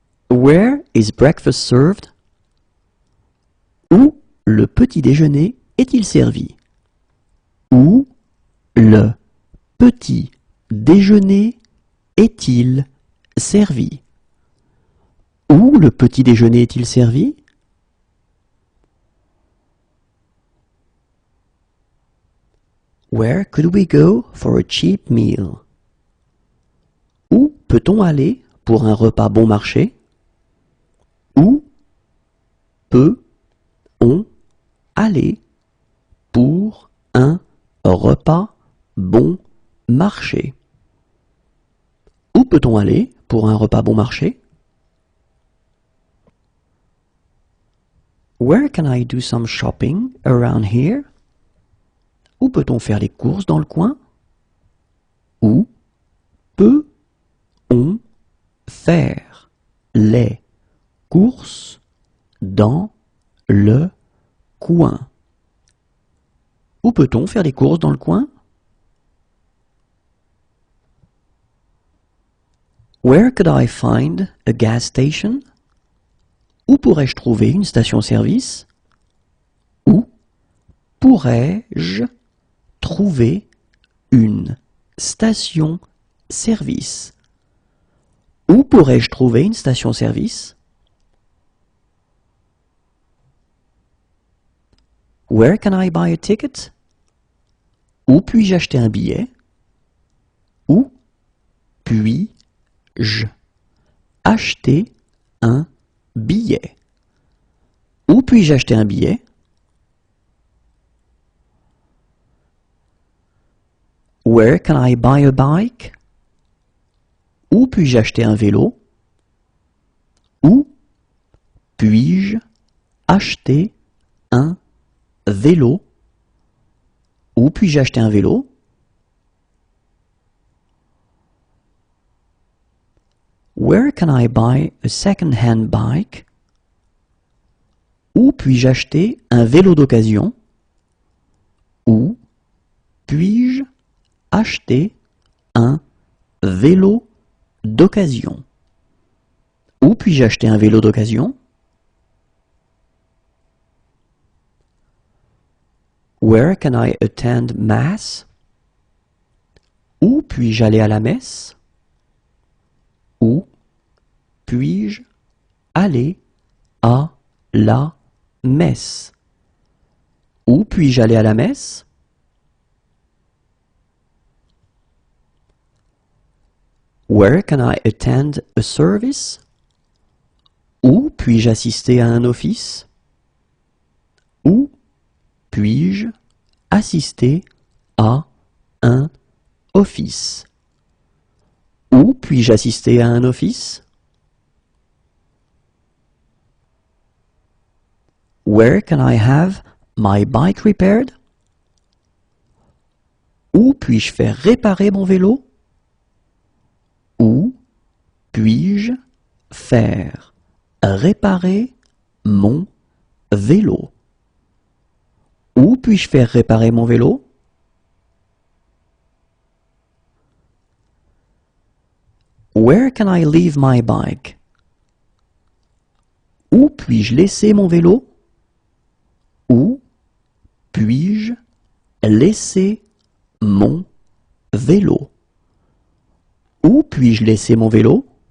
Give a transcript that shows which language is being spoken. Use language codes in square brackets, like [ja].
[en] Where is breakfast served? [fr] Où le petit déjeuner est-il servi? Où le petit déjeuner est-il servi? Où le petit déjeuner est-il servi? [en] Where could we go for a cheap meal? [fr] Où peut-on aller pour un repas bon marché? Où peut-on aller pour un repas bon marché? Où peut-on aller pour un repas bon marché? [en] Where can I do some shopping around here? [fr] Où peut-on faire les courses dans le coin? Où peut-on faire les courses dans le coin? Où peut-on faire les courses dans le coin? [en] Where could I find a gas station? [fr] Où pourrais-je trouver une station-service? Où pourrais-je trouver une station-service? Où pourrais-je trouver une station-service? [en] Where can I buy a ticket? [fr] Où puis-je acheter un billet? Où puis-je acheter un billet? Où puis-je acheter un billet? [en] Where can I buy a bike? [fr] Où puis-je acheter un vélo? Où puis-je acheter un vélo? Où puis-je acheter un vélo? [en] Where can I buy a second-hand bike? [fr] Où puis-je acheter un vélo d'occasion? Où puis-je acheter un vélo d'occasion? Où puis-je acheter un vélo d'occasion? [en] Where can I attend mass? [fr] Où puis-je aller à la messe? Où puis-je aller à la messe? Où puis-je aller à la messe? [en] Where can I attend a service? [fr] Où puis-je assister à un office? Où puis-je assister à un office? Où puis-je assister à un office? [en] Where can I have my bike repaired? [fr] Où puis-je faire réparer mon vélo? Où puis-je faire réparer mon vélo? Où puis-je faire réparer mon vélo? [en] Where can I leave my bike? [fr] Où puis-je laisser mon vélo? Où puis-je laisser mon vélo? Où puis-je laisser mon vélo?